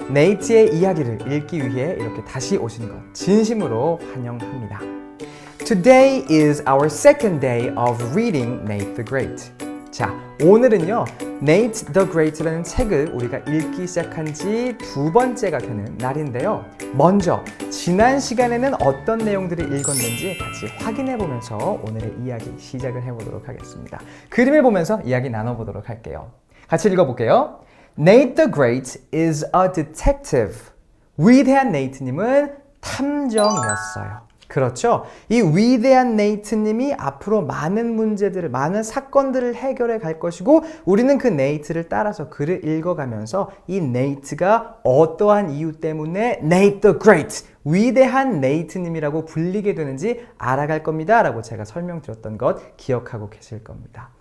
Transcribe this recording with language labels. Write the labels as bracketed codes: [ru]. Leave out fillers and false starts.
[ko] 네이트의 이야기를 읽기 위해 이렇게 다시 오신 것 진심으로 환영합니다. [en] Today is our second day of reading Nate the Great. [ko] 자, 오늘은요 Nate the Great라는 책을 우리가 읽기 시작한 지 두 번째가 되는 날인데요. 먼저 지난 시간에는 어떤 내용들을 읽었는지 같이 확인해 보면서 오늘의 이야기 시작을 해보도록 하겠습니다. 그림을 보면서 이야기 나눠보도록 할게요. 같이 읽어볼게요. [en] Nate the Great is a detective. [ko] 위대한 네이트님은 탐정이었어요. 그렇죠? 이 위대한 네이트님이 앞으로 많은 문제들을, 많은 사건들을 해결해 갈 것이고 우리는 그 네이트를 따라서 글을 읽어가면서 이 네이트가 어떠한 이유 때문에 Nate the Great, 위대한 네이트님이라고 불리게 되는지 알아갈 겁니다 라고 제가 설명드렸던 것 기억하고 계실 겁니다.